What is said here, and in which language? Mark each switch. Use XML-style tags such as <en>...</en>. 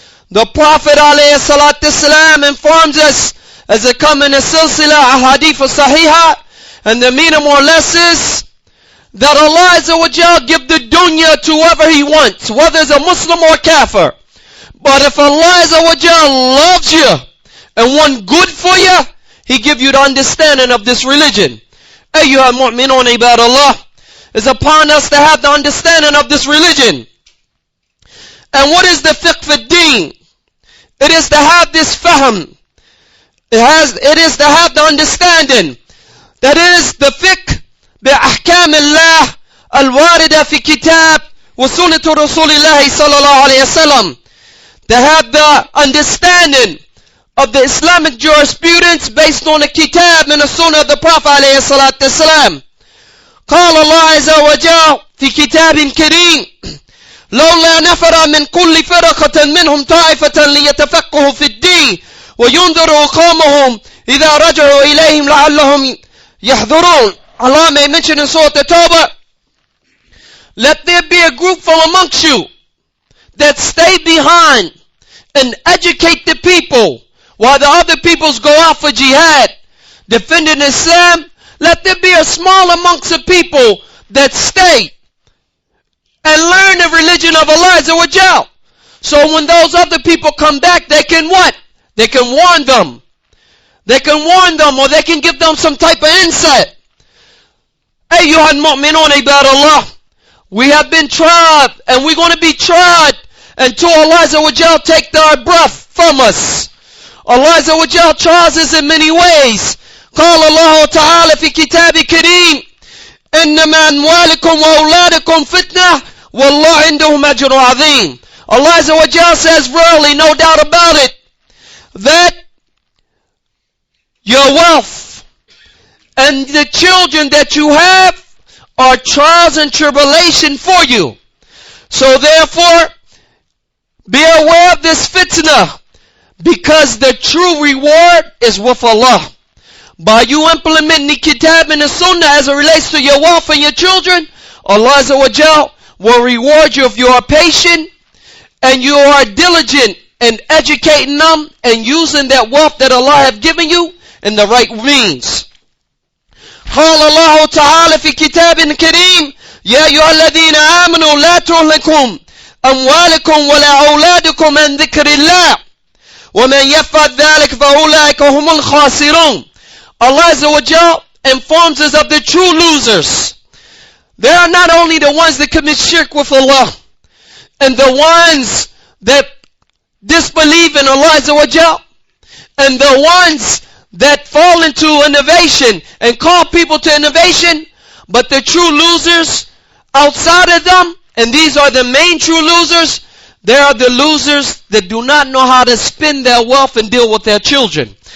<en>The Prophet ﷺ informs us, as it comes in a silsila ahadith sahiha, and the meaning more or less is that Allah Azza wa Jal give the dunya to whoever He wants, whether it's a Muslim or kafir. But if Allah Azza wa Jal loves you and want good for you, He give you the understanding of this religion.</en> <ar>أيها المؤمنون عباد الله.</ar> <en>It's upon us to have the understanding of this religion. And what is the fiqh fi deen? It is to have this fahm. It is to have the understanding. That is the fiqh</en> <ar>بأحكام الله الواردة في كتاب وسنة رسول الله صلى الله عليه وسلم.</ar> <en>To have the understanding of the Islamic jurisprudence based on the kitab and the sunnah of the Prophet</en> <ar>عليه الصلاة والسلام. قال الله عز وجل في كتاب كريم لولا نفر من كل فرقة منهم طائفة ليتفقهوا في الدين وينذروا قومهم إذا رجعوا إليهم لعلهم يحذرون.</ar> <en>Allah may mention in Surah At-Tawbah, let there be a group from amongst you that stay behind and educate the people while the other peoples go out for jihad, defending Islam. Let there be a small amongst the people that stay and learn the religion of Allah Azza wa Jal. So when those other people come back, they can what? They can warn them. They can warn them, or they can give them some type of insight.</en> <ar>Ayyuhal mu'minun ibadallah,</ar> <en>we have been tried, and we're going to be tried until Allah Azza wa Jal take our breath from us. Allah Azza wa Jal tries us in many ways.</en> <ar>قال الله تعالى في كتاب كريم إنما أموالكم وأولادكم فتنة والله عندهم أجر عظيم.</ar> <en>Allah Azza wa Jal says, really, no doubt about it, that your wealth and the children that you have are trials and tribulation for you. So therefore, be aware of this fitna, because the true reward is with Allah. By you implementing the kitab and the sunnah as it relates to your wealth and your children, Allah Azza wa Jal will reward you if you are patient and you are diligent in educating them and using that wealth that Allah have given you in the right means.</en> <ar>قال الله تعالى في كتاب كريم يا أيها الذين آمنوا لا تهلكم أموالكم ولا أولادكم عن ذكر الله ومن يفعل ذلك فأولئك هم الخاسرون.</ar> <en>Allah Azza wa Jal informs us of the true losers. They are not only the ones that commit shirk with Allah and the ones that disbelieve in Allah Azza wa Jal and the ones that fall into innovation and call people to innovation, but the true losers outside of them, and these are the main true losers, they are the losers that do not know how to spend their wealth and deal with their children.</en>